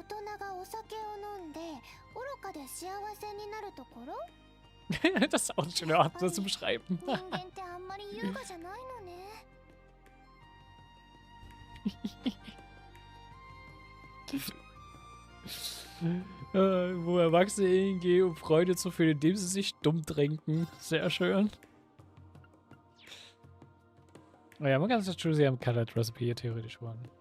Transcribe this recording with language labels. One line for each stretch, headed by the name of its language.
Japanese: 大人がお酒を飲んで愚かで幸せになるところ？
German: Das ist auch eine schöne Art, das zu beschreiben.
Japanese: 人間ってあんまり優雅じゃないのね。
German: Wo Erwachsene hingehen, um Freude zu fühlen, indem sie sich dumm trinken. Sehr schön. Naja, man kann sich das am Calvard Recipe hier theoretisch holen.